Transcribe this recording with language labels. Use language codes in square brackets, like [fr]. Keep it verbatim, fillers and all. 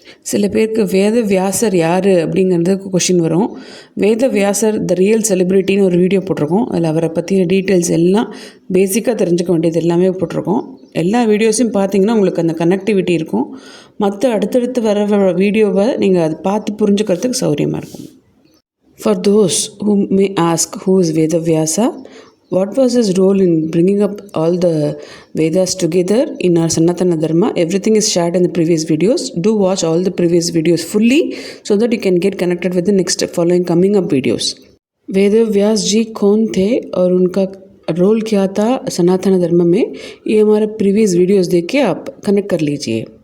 [ta] சில பேருக்கு வேத வியாசர் யார் அப்படிங்கிறது கொஷின் வரும். வேத வியாசர் த ரியல் செலிபிரிட்டின்னு ஒரு வீடியோ போட்டிருக்கோம். அதில் அவரை பற்றின டீட்டெயில்ஸ் எல்லாம் பேசிக்காக தெரிஞ்சுக்க வேண்டியது எல்லாமே போட்டிருக்கோம். எல்லா வீடியோஸையும் பார்த்தீங்கன்னா உங்களுக்கு அந்த கனெக்டிவிட்டி இருக்கும். மற்ற அடுத்தடுத்து வர வர வீடியோவை நீங்கள் அது பார்த்து புரிஞ்சுக்கிறதுக்கு சௌகரியமாக இருக்கும். [en] For those who may ask who is Vedavyasa, what was his role in bringing up all the Vedas together in our Sanatana Dharma? Everything is shared in the previous videos. Do watch all the previous videos fully so that you can get connected with the next following coming up videos. [hi] Vedvyas जी कौन थे और उनका role क्या था सनातन धर्म में, ये हमारे प्रीवियस वीडियोस देख के आप कनेक्ट कर लीजिए.